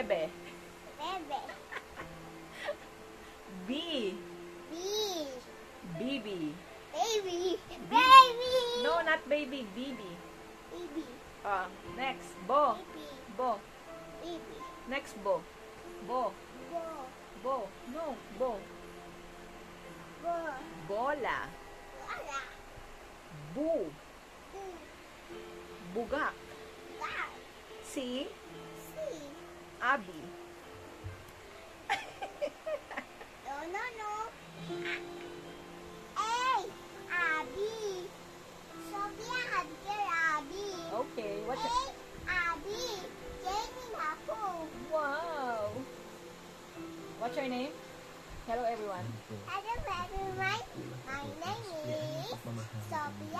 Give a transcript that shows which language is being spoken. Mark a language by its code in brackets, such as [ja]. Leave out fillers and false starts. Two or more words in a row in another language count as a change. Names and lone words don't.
[en] Bebe. Bebe. B. Bibi. Baby. Baby. No, not baby. Bibi. Baby. Next. Bo. Baby. Bo. Baby. Next. Bo. Bo. Bo. Bo. No. Bo. Bo. Bola. Wala. Bu. Bu. Bugak. Bag. Si. Si. Abi. No. Abi. Sophia had your Abi. Okay. What's your... Abi. Jamie Napo. Wow. What's your name? Hello, everyone. Hello everyone. My name is Sophia.